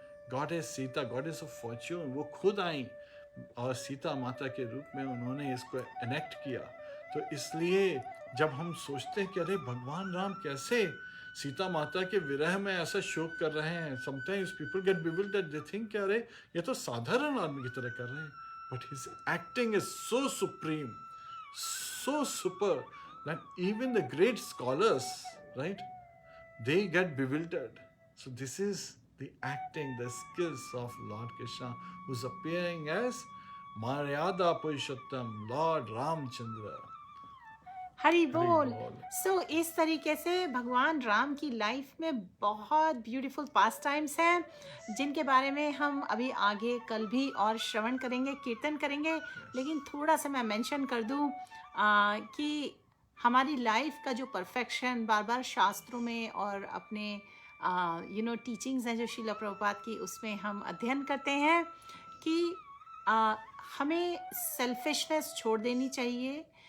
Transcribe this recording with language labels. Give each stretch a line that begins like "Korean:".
Hindi: Goddess Sita,
English: goddess of fortune,
Hindi: वो खुद आई और सीता माता के रूप में उन्होंने इसको एनेक्ट किया. तो इसलिए जब हम सोचते हैं कि अरे भगवान राम कैसे सीता माता के विरह में ऐसा शोक कर रहे हैं,
English: sometimes people get bewildered, they think
Hindi: कि अरे ये तो साधारण आदमी की तरह कर रहे हैं.
English: But his acting is so supreme, so super that even the great scholars, right, they get bewildered. So this is the acting, the skills of Lord Krishna, who's appearing as Maryada Purushottam, Lord Ramchandra.
Hindi: Hari बोल. बोल. सो इस तरीके से भगवान राम की life में बहुत beautiful पास times हैं जिनके बारे में हम अभी आगे कल भी और श्रवण करेंगे, कीर्तन करेंगे. लेकिन थोड़ा सा मैं मेंशन कर दूं कि हमारी लाइफ का जो परफेक्शन बार बार शास्त्रों में और अपने टीचिंग्स हैं जो श्रील प्रभुपाद की, उसमें हम अध्ययन करते हैं कि हमें सेल्फिशनेस छोड़ देनी चाहिए.